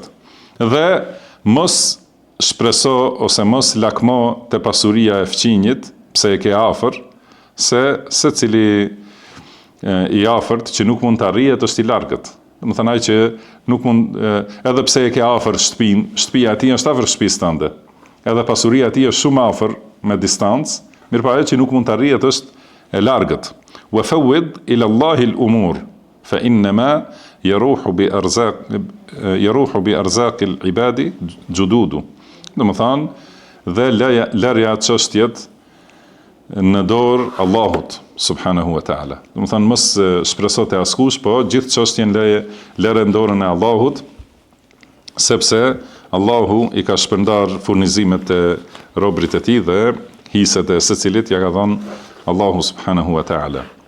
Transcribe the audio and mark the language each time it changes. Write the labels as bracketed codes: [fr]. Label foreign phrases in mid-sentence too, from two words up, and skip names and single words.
[sq] Dhe mos shpreso ose mos lakmo te pasuria e fqinjit, pse e ke afër, se secili i afërt që nuk mund të arrihet është i largët. Domethënë ai që nuk mund, edhe pse e ke afër shtëpinë, shtëpia e tij është afër shtëpisë tënde. Edhe pasuria e tij është shumë afër me distancë, mirëpo ai që nuk mund të arrihet është e largët. [ar] وفوض إلى الله الأمور فإنما يروح بأرزاق العباد جدود. [sq] Domethënë, dhe larja çështjet në dorë Allahut [ar] سبحانه وتعالى. [sq] Domethënë mos shpreso te askush, po gjithë çështjen lëre në dorën e Allahut, sepse Allahu i ka shpërndar furnizimet e robrit e tij dhe hiset e secilit ja ka dhënë Allahu [ar] سبحانه وتعالى.